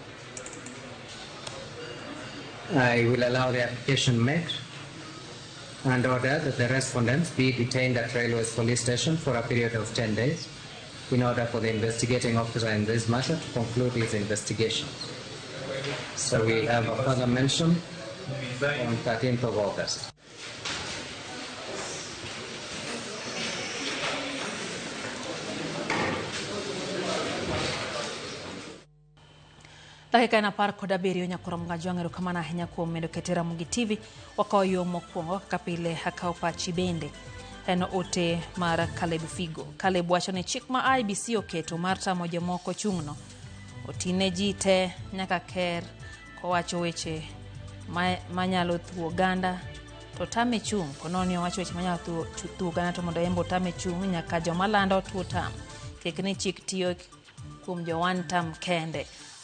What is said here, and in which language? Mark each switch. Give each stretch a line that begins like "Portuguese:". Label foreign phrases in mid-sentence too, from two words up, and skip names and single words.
English: I will allow the application made and order that the respondents be detained at Railways Police Station for a period of 10 days in order for the investigating officer in this matter to conclude his investigation. So we have a further mention on 13th of August.
Luo (Kenya and Tanzania): Dakika na par kod abiriyo nyakoro mgajwang'ero kamana ahinya kuom medo kete Ramogi TV wakawo yo mokwongo kaka pile akawo pachi bende en ote mar Caleb Figo. Caleb wacho ni chik ma IBC oketo mar tamo jomoko chung'no otine ji te nyaka ker kowacho weche manyalo thuo ganda to tame chung' kononi owacho weche manyalo thuo ganda to mondo embo tame chung' nyaka joma lando tuo tam kik ni chik tiyo kuom jo one tam kende.